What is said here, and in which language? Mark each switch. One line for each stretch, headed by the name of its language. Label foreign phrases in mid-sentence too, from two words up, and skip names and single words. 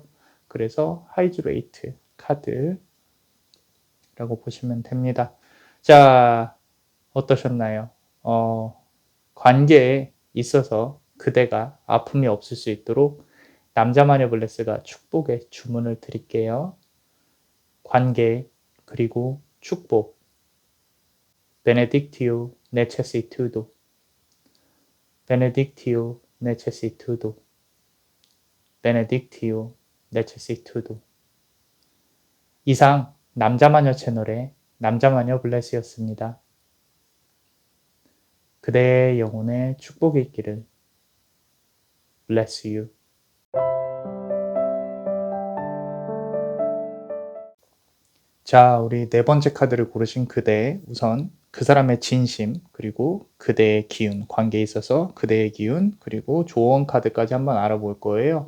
Korean: 그래서 하이드레이트 카드라고 보시면 됩니다. 자, 어떠셨나요? 관계에 있어서 그대가 아픔이 없을 수 있도록 남자마녀 블레스가 축복의 주문을 드릴게요. 관계 그리고 축복.
Latin: Benedictio necessitudo. Benedictio necessitudo. Benedictio necessitudo.
Korean: 이상 남자마녀 채널의 남자마녀 블레스였습니다. 그대의 영혼에 축복이 있기를.
English: Bless you.
Korean: 자, 우리 네 번째 카드를 고르신 그대, 우선 그 사람의 진심, 그리고 그대의 기운, 관계에 있어서 그대의 기운, 그리고 조언 카드까지 한번 알아볼 거예요.